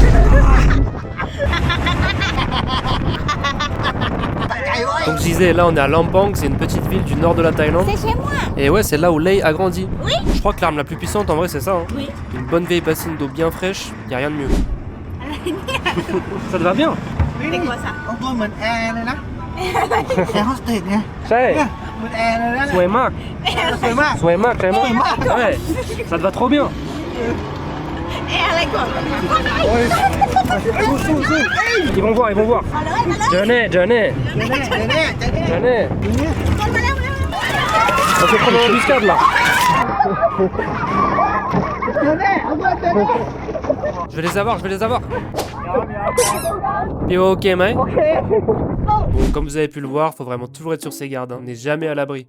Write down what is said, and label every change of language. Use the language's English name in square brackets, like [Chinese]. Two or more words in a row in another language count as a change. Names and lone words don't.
[French] Donc je disais, là on est à Lampang, c'est une petite ville du nord de la Thaïlande. C'est chez moi. Et ouais, c'est là où Lei a grandi. Oui. Je crois que l'arme la plus puissante en vrai c'est ça. Hein. Oui. Une bonne vieille bassine d'eau bien fraîche, y a rien de mieux. Ça te va bien? C'est quoi ça? [Thai] ของตัวเหมือนแอร์เลยนะ แอร์โฮสเตสไง ใช่ เหมือนแอร์เลยนะ สวยมาก สวยมาก สวยมากใช่ไหม [French] Ouais. Ça te va trop bien. [Thai] เอ๊ะอะไรก่อน [French] Ils vont voir. [Thai] มาเลยมาเลย Johnny. เดี๋ยวแน่เดี๋ยวแน่เดี๋ยวแน่ Johnny. มาเร็วมาเร็ว [French] On se prend dans l'embuscade là. Je vais les avoir. Et ok, mec. Bon, comme vous avez pu le voir, faut vraiment toujours être sur ses gardes, hein. On n'est jamais à l'abri.